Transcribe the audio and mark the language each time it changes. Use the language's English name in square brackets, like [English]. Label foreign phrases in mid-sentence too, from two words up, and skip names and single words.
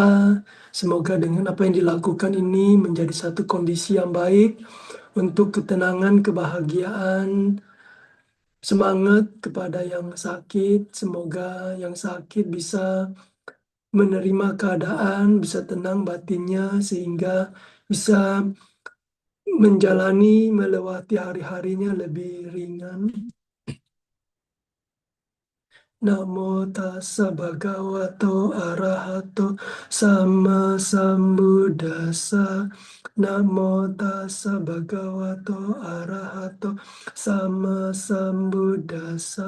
[Indonesian] Semoga dengan apa yang dilakukan ini menjadi satu kondisi yang baik untuk ketenangan, kebahagiaan, semangat kepada yang sakit. Semoga yang sakit bisa menerima keadaan, bisa tenang batinnya, sehingga bisa menjalani, melewati hari-harinya lebih ringan. [Pali] Namo tassa bhagavato arahato sama sambuddhassa. Namo tassa bhagavato arahato sama sambuddhassa.